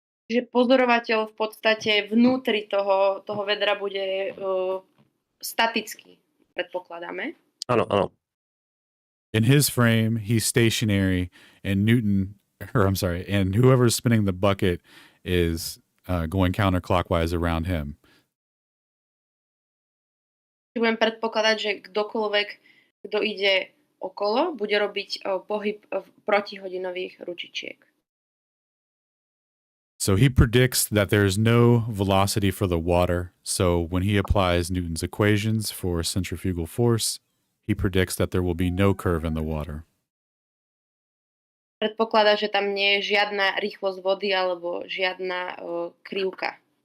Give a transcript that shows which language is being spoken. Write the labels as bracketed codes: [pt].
[sk] Že pozorovateľ v podstate vnútri toho vedra bude statický, predpokladáme. Áno. [en] In his frame, he's stationary, and and whoever's spinning the bucket is going counterclockwise around him. [sk] Budem predpokladať, že kdokoľvek, kto ide okolo, bude robiť pohyb protihodinových ručičiek. [en] So he predicts that there is no velocity for the water. So when he applies Newton's equations for centrifugal force, he predicts that there will be no curve in the water. [sk] Predpokladá, že tam nie je žiadna rýchlosť vody alebo žiadna krivka.